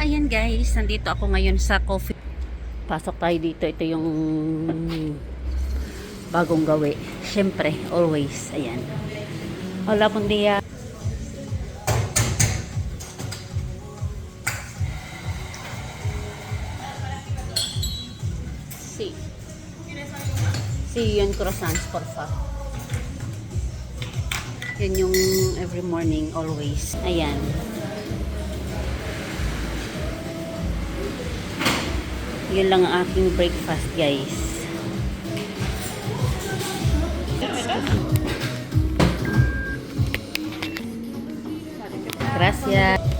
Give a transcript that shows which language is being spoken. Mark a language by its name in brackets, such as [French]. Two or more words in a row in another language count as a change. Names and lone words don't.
[Filipino] guys, nandito ako ngayon sa coffee. Pasok tayo dito. Ito yung bagong gawi. Siyempre, always. Ayan. [Spanish] Hola, buen día. Sí. Sí, yun croissants, porfa. [Filipino] Yun yung [English] every morning, always. [Filipino] Ayan. Yun lang ang aking breakfast, guys. [Spanish] Gracias.